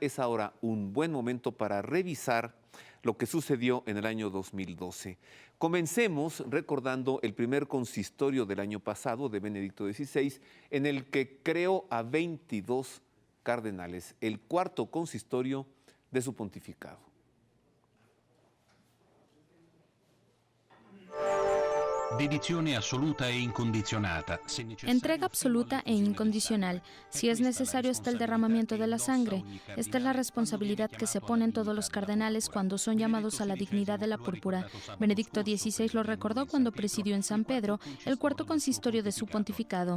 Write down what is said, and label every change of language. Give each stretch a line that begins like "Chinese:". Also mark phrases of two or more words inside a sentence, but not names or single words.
Spanish: Es ahora un buen momento para revisar lo que sucedió en el año 2012. Comencemos recordando el primer consistorio del año pasado de Benedicto XVI, en el que creó a 22 cardenales, el cuarto consistorio de su pontificado.
Italian: Dedizione assoluta e incondizionata.
Spanish: Entrega absoluta e incondicional. Si es necesario hasta el derramamiento de la sangre. Esta es la responsabilidad que se ponen todos los cardenales cuando son llamados a la dignidad de la púrpura. Benedicto XVI lo recordó cuando presidió en San Pedro el cuarto consistorio de su pontificado.